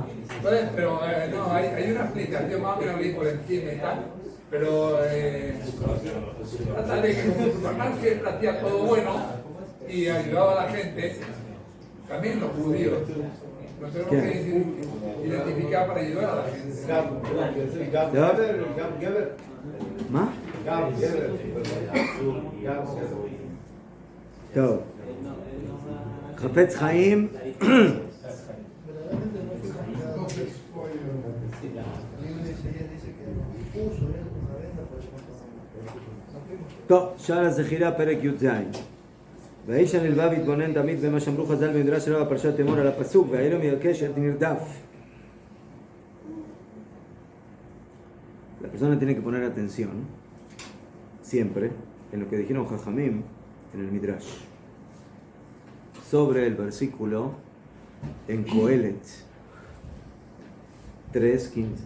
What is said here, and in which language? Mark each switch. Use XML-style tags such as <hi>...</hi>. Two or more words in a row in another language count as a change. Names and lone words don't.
<es>Entonces, pero no, hay una explicación más o menos ahí por encima y tal, pero trata de que Superman siempre hacía todo bueno y ayudaba a la gente. También los judíos. Nos tenemos que identificar para ayudar a la gente.</es> <he>¿Ma? טוב. חפץ חיים. טוב, שער הזכירה, פרק י"ז. והאיש הנלווה והתבונן תמיד במה שאמרו חז"ל במדרש רבה בפרשת אמור על הפסוק, והאלו מבקש את נרדף.</he> <es>La persona tiene que poner atención siempre en lo que dijeron Jajamim en el Midrash sobre el versículo en Coelet 3:15.</es>